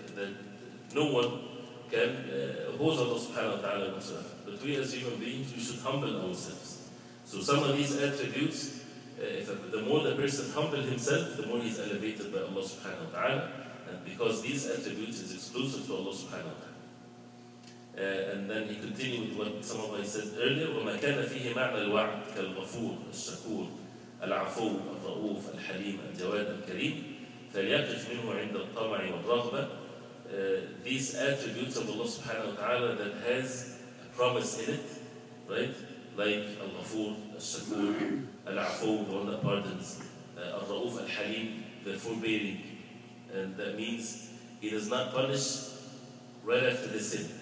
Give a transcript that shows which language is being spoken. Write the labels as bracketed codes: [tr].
[en] That no one can oppose Allah subhanahu wa ta'ala whatsoever. But we as human beings, we should humble ourselves. So some of these attributes, the more the person humbles himself, the more he's elevated by Allah subhanahu wa ta'ala. And because these attributes is exclusive to Allah subhanahu wa ta'ala. And then he continued with what some of us said earlier, [ar] وَمَا كَانَ فِيهِ مَعْنَى الْوَعْدِ كَالْغَفُورِ الشَّكُورِ الْعَفُوُّ الرَّؤُوفُ الْحَلِيمُ الْجَوَادُ الْكَرِيمُ فَلْيَقِفْ مِنْهُ عِنْدَ الطَّمَعِ وَالرَّغْبَةِ. [en] These attributes of Allah subhanahu wa ta'ala that has a promise in it, right? Like Al-Ghafur, Al-Shakur, Al-Afu, the one that pardons, Al-Ra'uf Al-Halim, the forbearing. And that means He does not punish right after the sin.